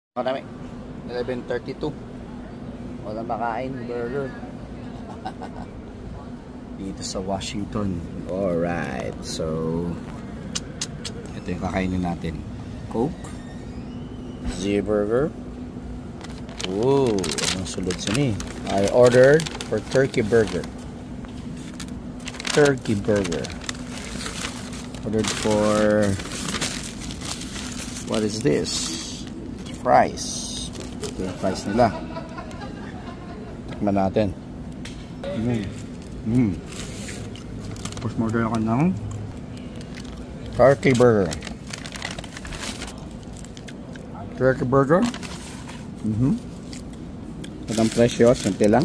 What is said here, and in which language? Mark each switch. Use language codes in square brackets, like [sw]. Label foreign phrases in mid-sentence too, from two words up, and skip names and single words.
[tl] Marami. 11:32. Walang makain burger. Dito sa Washington. Alright. So, ito yung kakainin natin. Coke. Z-burger. Whoa. [hil] Anong sulod sa ni? [en] I ordered for turkey burger. Turkey burger. Ordered for... What is this? Fries. [tl] Ito yung fries nila. Tikman natin. Tapos order ako ng [en] turkey burger. Turkey burger. [tl] At ang presyo, simple lang.